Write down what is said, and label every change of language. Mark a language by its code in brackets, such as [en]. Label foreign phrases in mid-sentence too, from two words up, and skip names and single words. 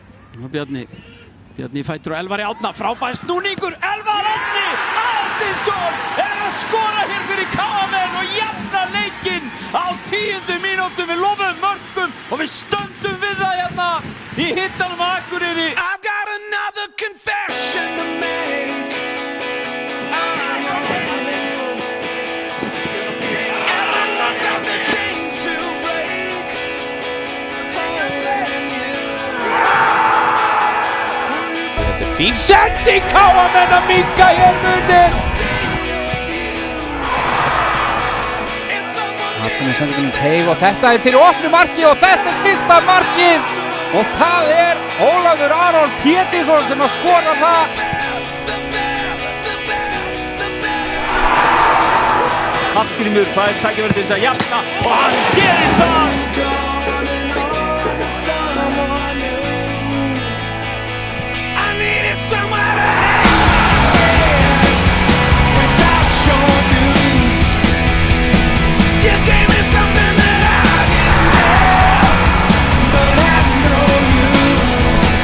[is] Bjarni fætur og Elvar Árna, frábær snúningur, Elvar Árni Aðalsteinsson að skora hér fyrir KM og jafna leikinn á 10. mínútu. Við lofum mörkum og við stöndum við það hérna í hittanum á Akureyri. [en] I've got another confession to make. I'm your fool. Everyone's got the chains to break. Holding you. [is] Þetta er fín sending, KM að minnka hér munin. Martin sendir um teig og þetta er fyrir opnu marki og þetta er fyrsta markið og það er Ólafur Aron Pétursson sem að skora það. Hallgrímur fær tækifæri til þess að jafna og hann gerir það. [en] Somewhere to hide without your news. You gave me something that I didn't have, but had no use.